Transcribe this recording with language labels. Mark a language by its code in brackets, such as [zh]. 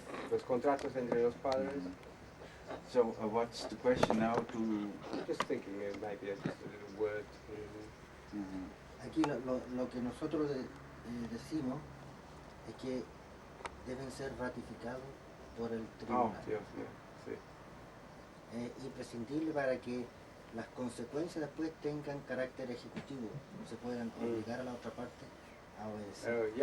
[es] Los contratos entre los padres. [en] So what's the question now to? Just thinking maybe just a word. Mhm. [es] Aquí lo que nosotros decimos es que deben ser ratificados por el Oh, tribunal. Dios mío. Sí. Es imprescindible para que las consecuencias después tengan carácter ejecutivo, no se puedan obligar a la otra parte a obedecer.